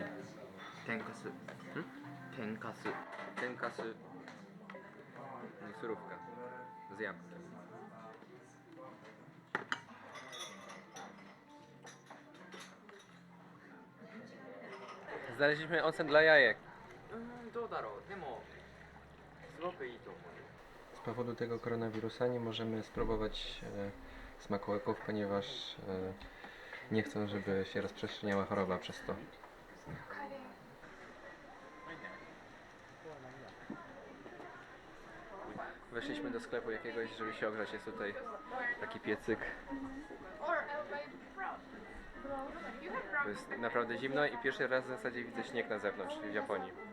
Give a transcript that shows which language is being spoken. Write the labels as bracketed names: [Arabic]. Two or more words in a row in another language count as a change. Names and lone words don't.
[Polish] Tenkasu. Tenkasu. Tenkasy. I surówka z jabłkiem. Znaleźliśmy onsen dla jajek. [Japanese] どうだろう。でもすごくいいと思う。 [Polish] Z powodu tego koronawirusa nie możemy spróbować smakołyków, ponieważ nie chcą, żeby się rozprzestrzeniała choroba przez to. Weszliśmy do sklepu jakiegoś, żeby się ogrzać. Jest tutaj taki piecyk. To jest naprawdę zimno i pierwszy raz w zasadzie widzę śnieg na zewnątrz w Japonii.